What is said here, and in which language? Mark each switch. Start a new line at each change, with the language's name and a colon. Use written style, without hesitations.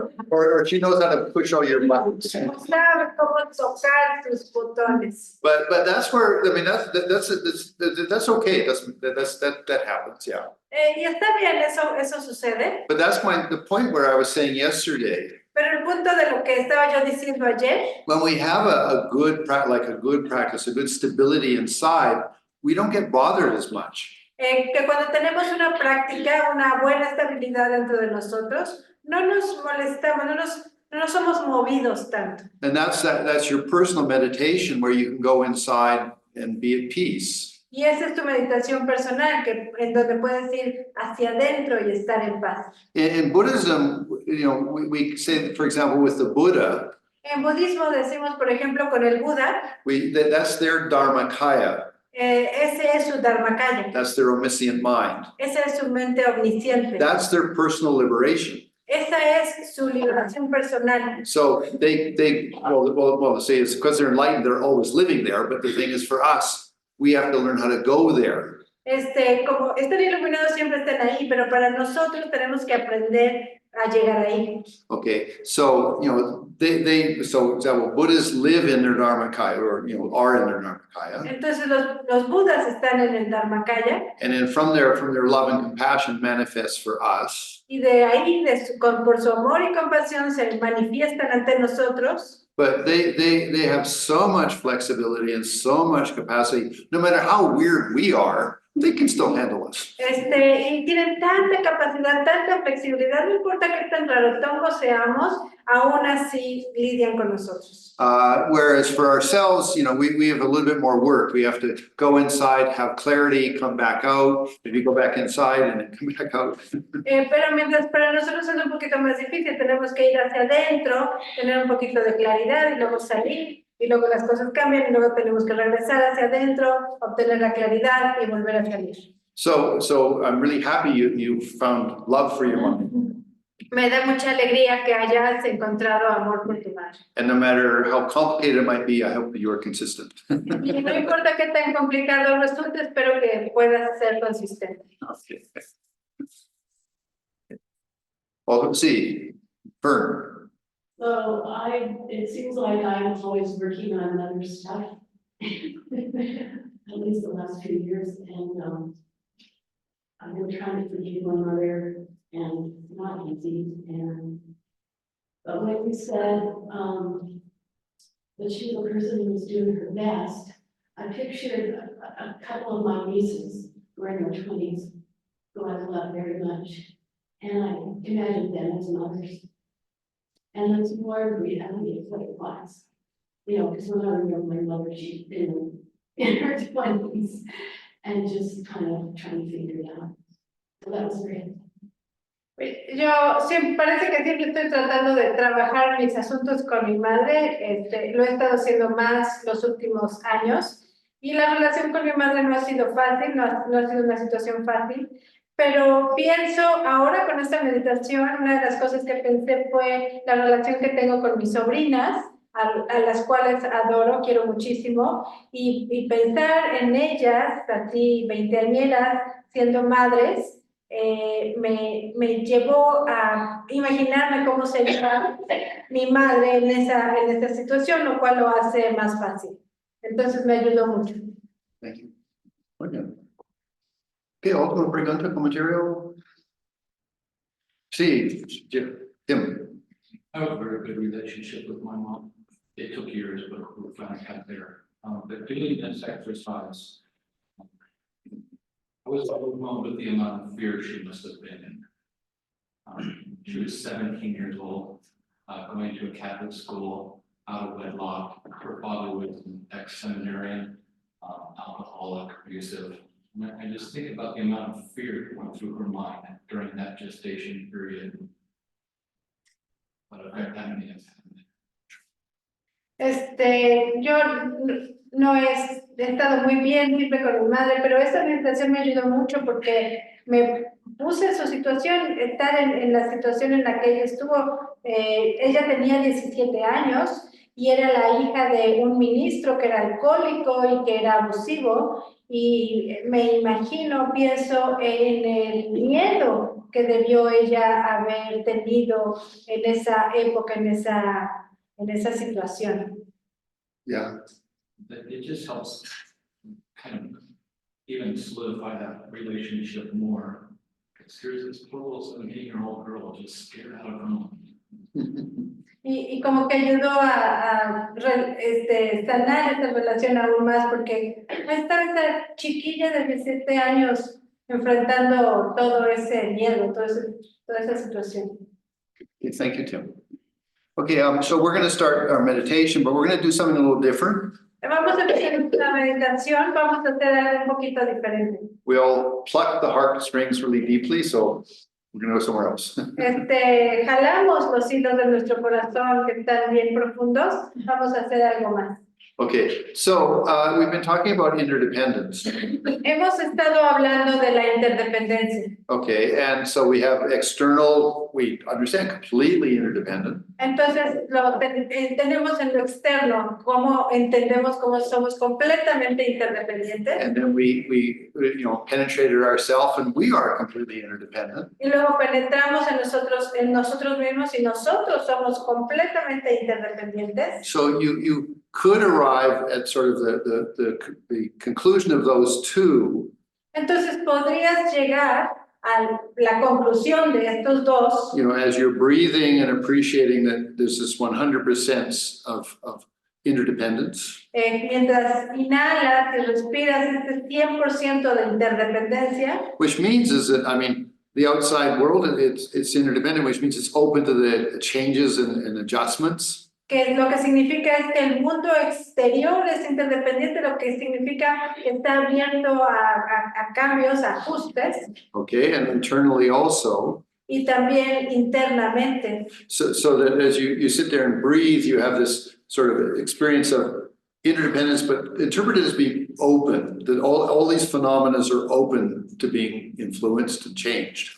English: Or she knows how to push all your buttons.
Spanish: Sabe cómo tocar tus botones.
English: But that's where, I mean, that's okay. That happens, yeah.
Spanish: Y está bien, eso sucede.
English: But that's the point where I was saying yesterday,
Spanish: Pero el punto de lo que estaba yo diciendo ayer,
English: when we have a good practice, a good stability inside, we don't get bothered as much.
Spanish: que cuando tenemos una práctica, una buena estabilidad dentro de nosotros, no nos molestamos, no nos somos movidos tanto.
English: And that's your personal meditation where you can go inside and be at peace.
Spanish: Y esa es tu meditación personal, en donde puedes ir hacia adentro y estar en paz.
English: In Buddhism, you know, we say, for example, with the Buddha,
Spanish: En budismo decimos, por ejemplo, con el Buda,
English: that's their Dharmakaya.
Spanish: ese es su dharmakaya,
English: That's their omniscient mind.
Spanish: esa es su mente omnisciente,
English: That's their personal liberation.
Spanish: esa es su liberación personal.
English: So they say it's because they're enlightened, they're always living there. But the thing is, for us, we have to learn how to go there.
Spanish: Como están iluminados siempre están ahí, pero para nosotros tenemos que aprender a llegar ahí.
English: Okay, so you know so example, Buddhists live in their Dharmakaya, or you know, are in their Dharmakaya.
Spanish: Entonces los Budas están en el Dharmakaya.
English: And then from their love and compassion manifests for us.
Spanish: Y de ahí, por su amor y compasión, se manifiestan ante nosotros.
English: But they have so much flexibility and so much capacity. No matter how weird we are, they can still handle us.
Spanish: Y tienen tanta capacidad, tanta flexibilidad, no importa qué tan rarotongo seamos, aún así lidian con nosotros.
English: Whereas for ourselves, you know, we have a little bit more work. We have to go inside, have clarity, come back out, maybe go back inside and then come back out.
Spanish: Pero mientras para nosotros es un poquito más difícil, tenemos que ir hacia adentro, tener un poquito de claridad y luego salir, y luego las cosas cambian y luego tenemos que regresar hacia adentro, obtener la claridad y volver a salir.
English: So I'm really happy you found love for your mom.
Spanish: Me da mucha alegría que hayas encontrado amor por tu madre.
English: And no matter how complicated it might be, I hope that you are consistent.
Spanish: Y no importa qué tan complicado resulte, espero que puedas ser consistente.
English: Okay. Well, see, Vern. So it seems like I'm always working on other stuff. At least the last few years, and I've been trying to forgive my mother, and it's not easy. But when you said that she's a person who's doing her best, I pictured a couple of my nieces who are in their 20s, who I love very much, and I imagined them as mothers. And it's more reality of what it was. You know, because when I remember my mother, she'd been in her 20s and just kind of trying to figure it out. So that was great.
Spanish: Yo siempre, parece que siempre estoy tratando de trabajar mis asuntos con mi madre, lo he estado haciendo más los últimos años y la relación con mi madre no ha sido fácil, no ha sido una situación fácil, pero pienso ahora con esta meditación, una de las cosas que pensé fue la relación que tengo con mis sobrinas, a las cuales adoro, quiero muchísimo, y pensar en ellas, así veinteañeras, siendo madres, me llevó a imaginarme cómo sería mi madre en esa situación, lo cual lo hace más fácil. Entonces me ayudó mucho.
English: Thank you.
Spanish: Muy bien. ¿Qué otra pregunta, comentario? Sí, Tim.
English: I have a very good relationship with my mom. It took years, but we finally got there. But doing this exercise, I was overwhelmed with the amount of fear she must have been in. She was 17 years old, going to a Catholic school, out of wedlock. Her father was an ex-seminarian, alcoholic, abusive. And I just think about the amount of fear that went through her mind during that gestation period. What effect that may have had.
Spanish: Yo no he estado muy bien siempre con mi madre, pero esta meditación me ayudó mucho porque me puse en su situación, estar en la situación en la que ella estuvo. Ella tenía 17 años y era la hija de un ministro que era alcohólico y que era abusivo, y me imagino, pienso en el miedo que debió ella haber tenido en esa época, en esa situación.
English: Yeah. It just helps kind of even solidify that relationship more. Because here's this poor little 17-year-old girl just scared out of her mom.
Spanish: Y como que ayudó a sanar esta relación aún más, porque estaba esta chiquilla de 17 años enfrentando todo ese miedo, toda esa situación.
English: Okay, thank you, Tim. Okay, so we're going to start our meditation, but we're going to do something a little different.
Spanish: Vamos a empezar la meditación, vamos a hacer algo un poquito diferente.
English: We'll pluck the heartstrings really deeply, so we're going to go somewhere else.
Spanish: Jalamos los hilos de nuestro corazón que están bien profundos, vamos a hacer algo más.
English: Okay, so we've been talking about interdependence.
Spanish: Hemos estado hablando de la interdependencia.
English: Okay, and so we have external, we understand completely interdependent.
Spanish: Entonces, tenemos en lo externo, cómo entendemos cómo somos completamente interdependientes.
English: And then we penetrated ourselves and we are completely interdependent.
Spanish: Y luego penetramos en nosotros mismos y nosotros somos completamente interdependientes.
English: So you could arrive at sort of the conclusion of those two.
Spanish: Entonces, podrías llegar a la conclusión de estos dos.
English: As you're breathing and appreciating that there's this 100% of interdependence.
Spanish: Mientras inhalas y respiras este 100% de interdependencia.
English: Which means is that, the outside world, it's interdependent, which means it's open to the changes and adjustments.
Spanish: Que lo que significa es que el mundo exterior es interdependiente, lo que significa que está abierto a cambios, a ajustes.
English: Okay, and internally also.
Spanish: Y también internamente.
English: So that as you sit there and breathe, you have this sort of experience of interdependence, but interpreted as being open, that all these phenomena are open to being influenced and changed.